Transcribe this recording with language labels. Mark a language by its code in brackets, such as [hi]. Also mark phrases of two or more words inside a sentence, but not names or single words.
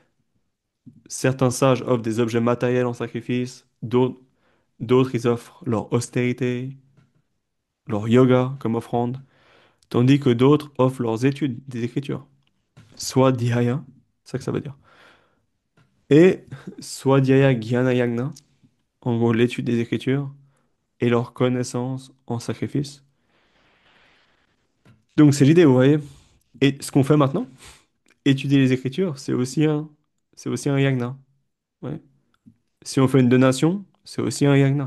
[fr] Certains sages offrent des objets matériels en sacrifice. D'autres, ils offrent leur austérité, leur yoga comme offrande. Tandis que d'autres offrent leurs études, des écritures. Soit dhyaya, c'est ça que ça veut dire. Et soit [sa] ध्याय ज्ञान यज्ञ, [fr] en gros l'étude des écritures, et leur connaissance en sacrifice. Donc c'est l'idée, vous voyez. Et ce qu'on fait maintenant, étudier les écritures, c'est aussi un yagna. Ouais. Si on fait une donation, c'est aussi un yagna.